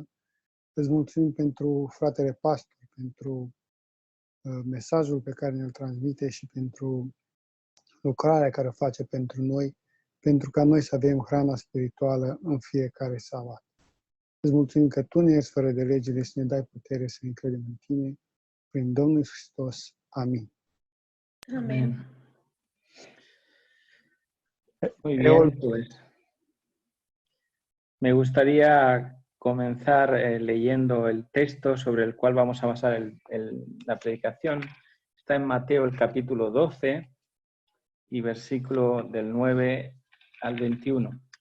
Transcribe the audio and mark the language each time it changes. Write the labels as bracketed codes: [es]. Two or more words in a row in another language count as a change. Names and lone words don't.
[ro] Îți mulțumim pentru fratele pastor, pentru mesajul pe care ne-l transmite și pentru lucrarea care o face pentru noi, pentru ca noi să avem hrana spirituală în fiecare sabat. Îți mulțumim că Tu ne ești fără de legile și ne dai putere să încredem în Tine. Prin Domnul Hristos. Amin. [es] Amén. Muy bien, pues me gustaría comenzar leyendo el texto sobre el cual vamos a basar la predicación. Está en Mateo el capítulo 12 y versículo del 9 al 21.